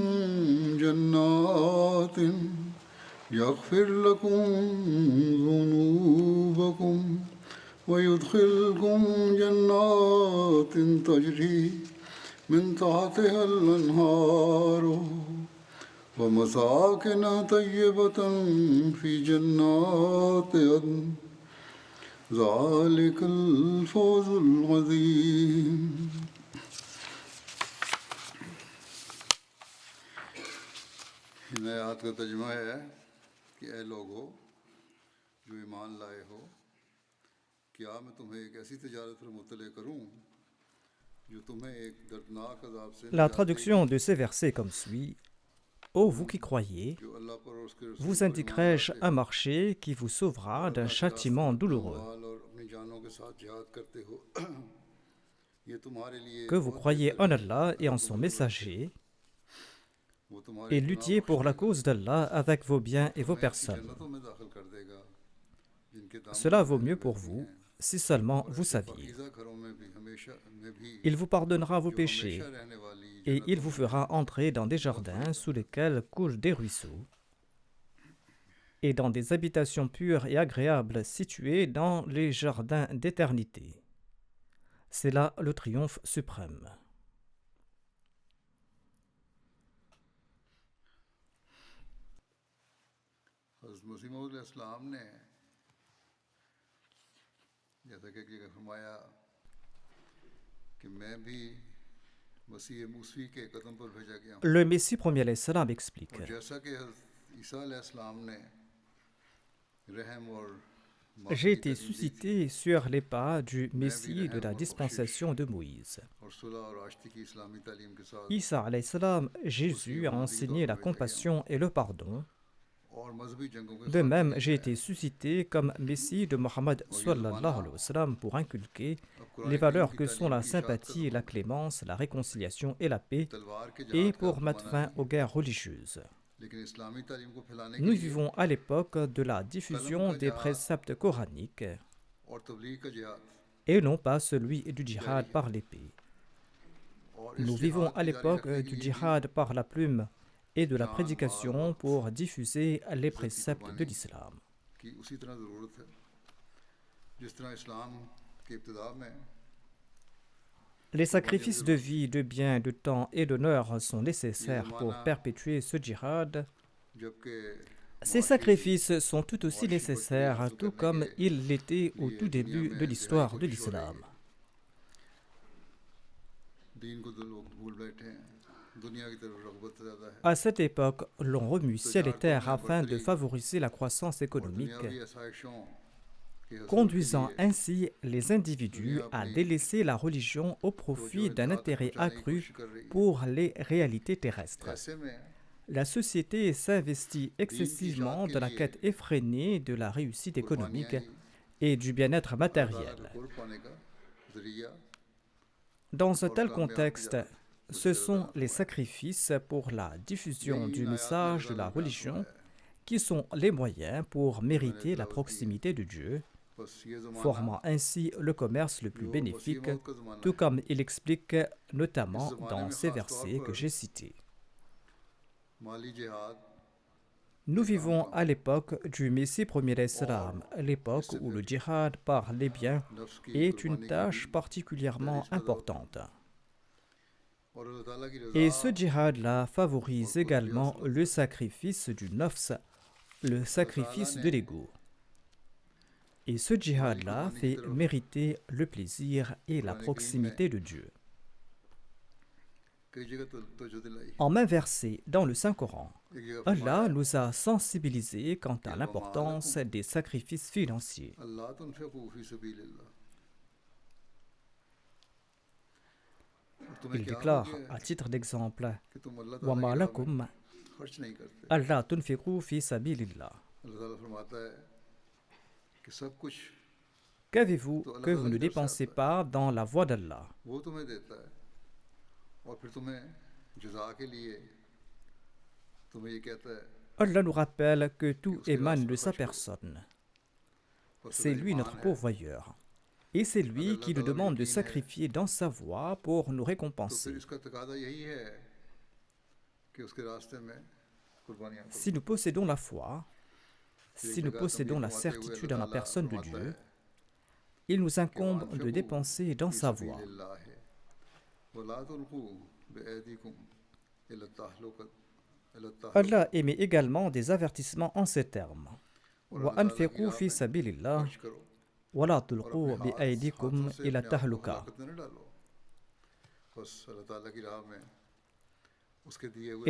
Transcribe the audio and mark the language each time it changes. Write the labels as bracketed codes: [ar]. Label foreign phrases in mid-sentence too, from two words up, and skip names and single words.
[ar] جنات يغفر لكم ذنوبكم ويدخلكم جنات تجري من تحتها الأنهار ومساكن طيبة في جنات عدن ذلك الفوز العظيم [ur] ان آیت کا ترجمہ ہے کہ اے لوگو جو ایمان لائے ہو کیا میں تمہیں ایک ایسی تجارت پر مطلع کروں جو تمہیں ایک دردناک عذاب سے [fr] La [ur] نجات دے گی [fr] traduction de ces versets est comme suit. Ô vous qui croyez, [ur] جو اللہ پر اور اس کے رسول [fr] vous [ur] پر ایمان [fr] indiquerai-je [ur] लाते [fr] un [ur] हो [fr] marché qui vous sauvera [ur] और [fr] d'un [ur] اللہ کے راستے میں [fr] châtiment [ur] अपना [fr] douloureux. [ur] مال اور اپنی جانوں کے ساتھ جہاد کرتے ہو یہ تمہارے لیے [fr] Que vous [ur] बहुत [fr] croyez [ur] बेहतर [fr] en [ur] है [fr] Allah et [ur] अगर [fr] en [ur] तुम [fr] son [ur] ضرورت ہے [fr] messager, [ur] وہ تمہارے [fr] et [ur] गुनाह [fr] luttiez [ur] बख्श [fr] pour la [ur] देगा [fr] cause d'Allah avec vos [ur] और [fr] biens et vos [ur] تمہیں ایسی [fr] personnes. [ur] جنتوں میں داخل کر دے گا جن کے دامن [fr] Cela [ur] में [fr] vaut [ur] नहरें [fr] mieux pour [ur] बहती [fr] vous [ur] हैं [fr] si seulement [ur] और [fr] vous [ur] ऐसे [fr] saviez. [ur] پاکیزہ گھروں میں بھی [fr] Il vous pardonnera vos [ur] جو ہمیشہ [fr] péchés [ur] رہنے والی [fr] et il [ur] जन्नतों [fr] vous [ur] में [fr] fera entrer dans des [ur] بہت بڑی [fr] jardins sous [ur] بات ہے [fr] lesquels coulent des ruisseaux et dans des habitations pures et agréables situées dans les jardins d'éternité. C'est là le triomphe suprême. [ur] حضرت مسیح موعود علیہ السلام نے جیسا کہ ایک جگہ فرمایا کہ میں بھی مسیح موسوی کے قدم پر بھیجا گیا ہوں [fr] Le Messie premier [ar] عليه السلام [fr] explique. [ur] اور جیسا کہ حضرت عیسیٰ علیہ السلام نے رحم اور معافی [fr] J'ai [ur] की [fr] été [ur] تعلیم دی تھی [fr] suscité sur les pas du [ur] میں بھی [fr] Messie de [ur] रहम [fr] la [ur] اور بخشش [fr] dispensation de Moïse. [ur] اور صلح اور آشتی کی اسلامی تعلیم کے ساتھ [fr] Isa [ar] عليه السلام, [ur] मसीह [fr] Jésus a [ur] موعود کے طور [fr] enseigné [ur] पर [fr] la [ur] بھیجا گیا ہوں [fr] compassion et le pardon. [ur] اور مذہبی جنگوں کے [fr] De [ur] खात्मे [fr] même, [ur] की [fr] j'ai été [ur] हिदायत [fr] suscité comme Messie de Mohammed [ur] اور یہ [fr] sallallahu [ur] ज़माना [ar] عليه وسلم [fr] pour inculquer [ur] अब [fr] les [ur] قرآن کریم [fr] valeurs [ur] की [fr] que sont [ur] तालीम [fr] la [ur] کی اشاعت کا [fr] sympathie, la [ur] زمانہ ہے [fr] clémence, la réconciliation et la paix, [ur] تلوار کے [fr] et [ur] جہاد کا اب [fr] pour mettre [ur] ज़माना [fr] fin [ur] नहीं [fr] aux [ur] है [fr] guerres religieuses. [ur] لیکن اسلامی تعلیم کو پھیلانے کے [fr] Nous [ur] लिए [fr] vivons à l'époque de la [ur] कलम [fr] diffusion [ur] का [fr] des [ur] जहाद [fr] préceptes coraniques [ur] اور تبلیغ کا جہاد [fr] et non pas celui du [ur] जारी [fr] djihad [ur] है [fr] par l'épée. [ur] اور اس [fr] Nous vivons [ur] जिहाद [fr] à [ur] کو جاری [fr] l'époque [ur] رکھنے کے [fr] du [ur] لیے بھی [fr] djihad par la plume et de la [ur] جان مال [fr] prédication [ur] वक्त [fr] pour diffuser les [ur] عزت کی [fr] préceptes de [ur] कुर्बानी [fr] l'islam. [ur] کی اسی طرح ضرورت ہے جس طرح اسلام کی ابتدا میں [fr] Les sacrifices de vie, de biens, de temps et d'honneur sont nécessaires pour perpétuer ce djihad. [ur] जबकि [fr] Ces sacrifices sont tout aussi nécessaires, tout comme ils l'étaient au tout début de l'histoire de l'islam. [ur] دین کو تو لوگ بھول بیٹھے ہیں دنیا کی طرف رغبت زیادہ ہے [fr] À cette époque, l'on remue ciel et terre afin de favoriser la croissance économique, [ur] دنیاوی آسائشوں کے حصول [fr] conduisant ainsi les individus à délaisser la religion au profit d'un intérêt accru pour les réalités terrestres. [ur] ایسے میں [fr] La société s'investit excessivement dans la quête effrénée de la réussite économique et du bien-être matériel. [ur] قرب پانے کا ذریعہ [fr] Dans un tel contexte, ce sont les sacrifices pour la diffusion du message de la religion qui sont les moyens pour mériter la proximité de Dieu, [ur] بس یہ زمانہ [fr] formant ainsi le commerce le plus bénéfique, tout comme il explique notamment dans ces versets que j'ai cités. [ur] مالی جہاد [fr] Nous vivons à l'époque du Messie premier d'Islam, l'époque où le djihad par les biens [ur] نفس کی [fr] est une tâche particulièrement importante. [ur] اور اللہ تعالیٰ کی رضا [fr] Et ce djihad-là favorise également le sacrifice du nafs, le sacrifice de l'ego. Et ce djihad-là fait mériter le plaisir et la proximité de Dieu. [ur] کئی جگہ تو جو دلائی [fr] En main versée dans le Saint-Coran, [ur] ایک جگہ [fr] Allah nous a sensibilisés quant à l'importance des sacrifices financiers. [ar] الله تنفقوا في سبيل الله तुम्हें [fr] Il [ur] क्या [fr] déclare, [ur] ہو گیا [fr] à titre d'exemple, [ur] کہ تم اللہ [ar] « وَمَا [ur] تعالیٰ کے [ar] لَكُمْ [ur] راہ میں خرچ نہیں کرتے [ar] أَلَّا تُنْفِقُوا فِي سَبِيلِ اللَّهِ » [ur] اللہ تعالیٰ فرماتا ہے کہ سب کچھ [fr] Qu'avez-vous que vous ne dépensez pas dans la voie d'Allah? [ur] وہ تمہیں دیتا ہے اور پھر تمہیں جزا کے لیے تمہیں یہ کہتا ہے [fr] Allah nous rappelle que tout émane de sa personne. [ur] बस [fr] C'est [ur] तुम्हें [fr] lui [ur] ईमान [fr] notre [ur] है [fr] pourvoyeur. Et c'est lui qui nous demande de sacrifier dans sa voie pour nous [ur] तो [fr] récompenser. [ur] پھر اس کا تقاضا یہی ہے کہ اس کے راستے میں قربانیاں کرو [fr] Si nous possédons la foi, si nous possédons la certitude en la personne de Dieu, il nous incombe de dépenser dans sa voie. [ar] ولا تلقوا بأيديكم إلى تهلكة إلى تهلك [fr] Allah émet également des avertissements en ces termes. [ar] وَأَنْفِقُوا فِي سَبِيلِ اللَّهِ [ur] خرچ کرو [ar] وَلَا تُلْقُوا بِأَيْدِيكُمْ [ur] ہاتھوں سے [ar] إِلَى [ur] اپنے آپ کو [ar] التَّهْلُكَةِ [ur] ہلاکت میں نہ ڈالو بس اللہ تعالیٰ کی راہ میں اس کے دیے ہوئے